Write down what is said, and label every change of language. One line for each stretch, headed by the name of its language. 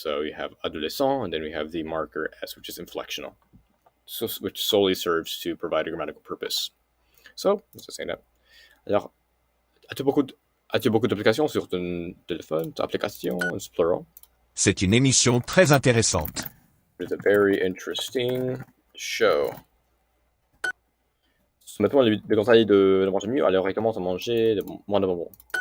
English: So you have adolescent, and then we have the marker s, which is inflectional, so which solely serves to provide a grammatical purpose. So let's just say that.
French: Alors, as-tu beaucoup d'applications sur ton téléphone?
English: Application, it's plural.
French: C'est une émission très intéressante.
English: It's a very interesting show.
French: Maintenant, les conseils de manger mieux, alors il commence à manger moins de bonbons.